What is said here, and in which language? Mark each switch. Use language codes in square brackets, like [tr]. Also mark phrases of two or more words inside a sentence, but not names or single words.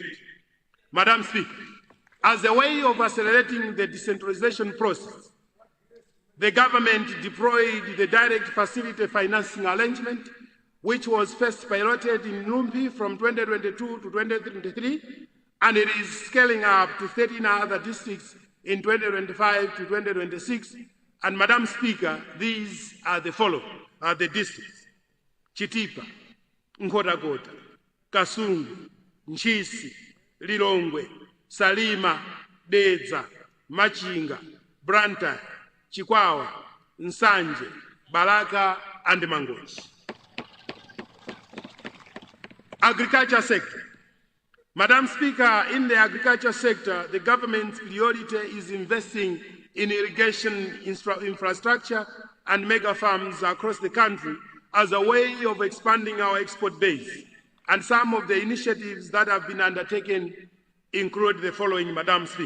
[en] Madam Speaker, as a way of accelerating the decentralization process, the government deployed the direct facility financing arrangement, which was first piloted in Luntha from 2022 to 2023, and it is scaling up to 13 other districts in 2025 to 2026. And Madam Speaker, these are the following, the districts: Chitipa, Nkhotakota, Kasungu, Nchisi, Lilongwe, Salima, Dedza, Machinga, Branta, Chikwawa, Nsanje, Balaka, and Mangochi. Agriculture sector. Madam Speaker, in the agriculture sector, the government's priority is investing in irrigation infrastructure and mega farms across the country as a way of expanding our export base. And some of the initiatives that have been undertaken include the following, Madam Speaker.